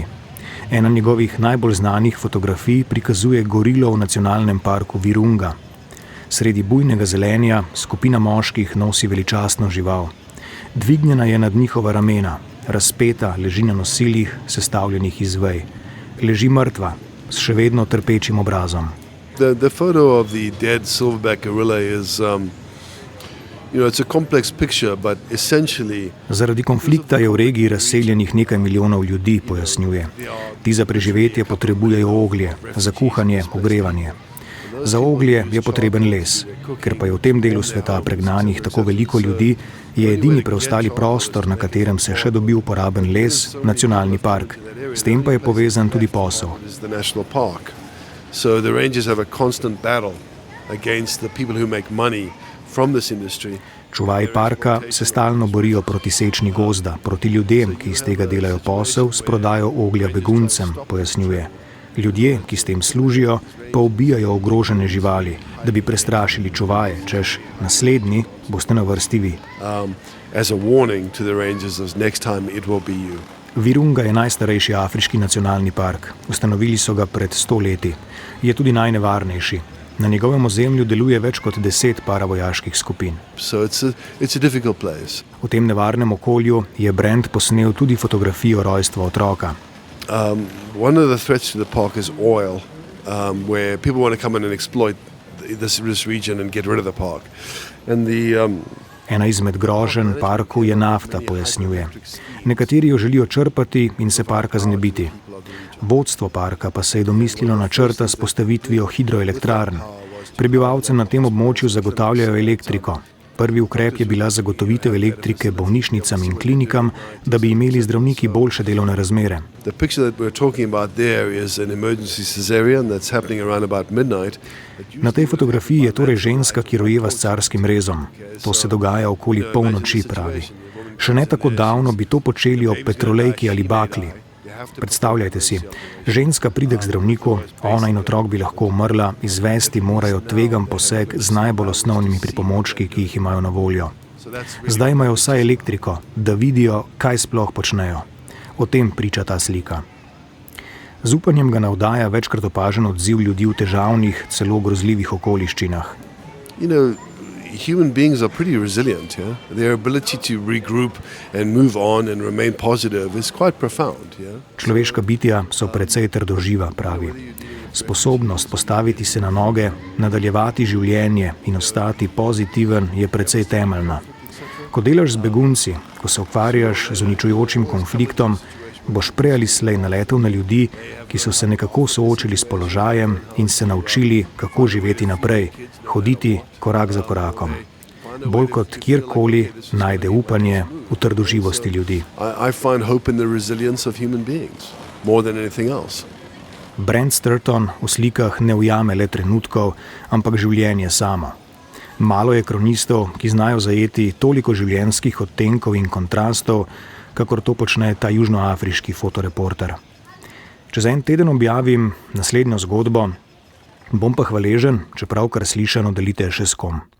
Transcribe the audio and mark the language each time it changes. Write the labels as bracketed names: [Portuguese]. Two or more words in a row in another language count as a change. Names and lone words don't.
[Slovenian] Ena njegovih najbolj znanih fotografij prikazuje gorilo v nacionalnem parku Virunga. Sredi bujnega zelenja skupina moških nosi veličastno žival. Dvignjena je nad njihova ramena, razpeta, leži na nosilih, sestavljenih iz vej. Leži mrtva, s še vedno trpečim obrazom. [English] The photo of the dead silverback gorilla is, it's a complex picture, but essentially [Slovenian] Zaradi konflikta je v regiji razseljenih nekaj milijonov ljudi, pojasnjuje. Ti za preživetje potrebujejo oglje, za kuhanje, ogrevanje. Za oglje je potreben les. Ker pa je v tem delu sveta pregnanih tako veliko ljudi, je edini preostali prostor, na katerem se še dobi uporaben les, nacionalni park. S tem pa je povezan tudi posel. [English] is the national park. So the rangers have a constant battle against the people who make money from this industry. [Slovenian] Čuvaji parka se stalno borijo proti sečni gozda, proti ljudem, ki iz tega delajo posel, s prodajo oglja beguncem, pojasnjuje. Ljudje, ki s tem služijo, pa ubijajo ogrožene živali, da bi prestrašili čuvaje, češ naslednji boste na vrsti vi. [English] As a warning to the rangers as next time it will be you. [Slovenian] Virunga je najstarejši afriški nacionalni park. Ustanovili so ga pred 100 leti. Je tudi najnevarnejši. Na njegovem ozemlju deluje več kot 10 paravojaških skupin. [English] So it's a difficult place. [Slovenian] V tem nevarnem okolju je Brent posnel tudi fotografijo rojstva otroka. [English] One of the threats to the park is oil, where people want to come in and exploit this region and get rid of the park. And [Slovenian] Ena izmed groženj parku je nafta, pojasnjuje. Nekateri jo želijo črpati in se parka znebiti. Vodstvo parka pa se je domislilo načrta s postavitvijo hidroelektrarn. Prebivalcem na tem območju zagotavljajo elektriko. Prvi ukrep je bila zagotovitev elektrike bolnišnicam in klinikam, da bi imeli zdravniki boljše delovne razmere. [English] The picture that we're talking about there is an emergency cesarean that's happening around about midnight. [Slovenian] Na tej fotografiji je torej ženska, ki rojeva s carskim rezom. To se dogaja okoli polnoči, pravi. Še ne tako davno bi to počeli ob petrolejki ali bakli. Predstavljajte si, ženska pride k zdravniku, ona in otrok bi lahko umrla, izvesti morajo tvegan poseg z najbolj osnovnimi pripomočki, ki jih imajo na voljo. Zdaj imajo vsaj elektriko, da vidijo, kaj sploh počnejo. O tem priča ta slika. Z upanjem ga navdaja večkrat opažen odziv ljudi v težavnih, celo grozljivih okoliščinah. [English] Human beings are pretty resilient, yeah? Their ability to regroup and move on and remain positive is quite profound, yeah? [Slovenian] Človeška bitja so precej trdoživa, pravi. Sposobnost postaviti se na noge, nadaljevati življenje in ostati pozitiven je precej temeljna. Ko delaš z begunci, ko se ukvarjaš z uničujočim konfliktom, boš prej ali slej naletel na ljudi, ki so se nekako soočili s položajem in se naučili, kako živeti naprej, hoditi korak za korakom. Bolj kot kjerkoli najde upanje v trdoživosti ljudi. [English] I find hope in the resilience of human beings, more than anything else. [Slovenian] Brent Sturton v slikah ne ujame le trenutkov, ampak življenje samo. Malo je kronistov, ki znajo zajeti toliko življenjskih odtenkov in kontrastov, kakor to počne ta južnoafriški fotoreporter. Čez en teden objavim naslednjo zgodbo, bom pa hvaležen, če pravkar slišano delite še s kom.